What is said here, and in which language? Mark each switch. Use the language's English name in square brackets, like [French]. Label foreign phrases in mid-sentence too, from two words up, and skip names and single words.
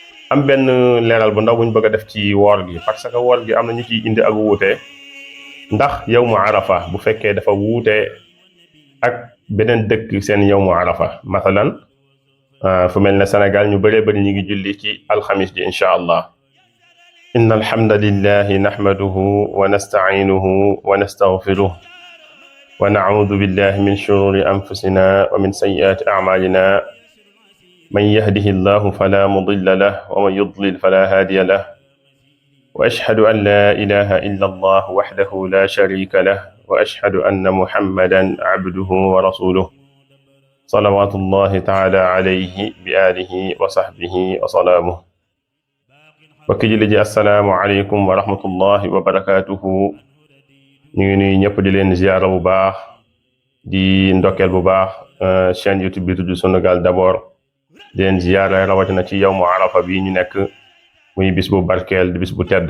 [Wolof] am benn leeral bu ndaw buñ bëgg a def ci woor gi [French] parce que [Wolof] woor gi am na ñu ciy indi ak wuute ndax [Arabic] يوم عرفة [Wolof] bu fekkee dafa wuute ak beneen dëkk seen [Arabic] يوم عرفة [Wolof] masalan fu mel ne Sénégal ñu bëree bëri ñu ngi julli ci alxamis ji [Arabic] إن شاء الله إن الحمد لله نحمده ونستعينه ونستغفره ونعوذ بالله من شرور أنفسنا ومن سيئات أعمالنا من يهده الله فلا مضل له ومن يضلل فلا هادي له وأشهد أن لا إله إلا الله وحده لا شريك له وأشهد أن محمدا عبده ورسوله صلوات الله تعالى عليه بآله وصحبه وسلامه. [Wolof] Mbokki jullit ji [Arabic] السلام عليكم ورحمة الله وبركاته. [Wolof] ñu ngi nuyu ñëpp di leen ziyaara bu baax di ndokkeel bu baax chaîne YouTube bi tudd Sunugal d'abord di leen ziyaara rawatina ci [Arabic] يوم عرفة [Wolof] bi ñu nekk muy bis bu barkeel di bis bu tedd.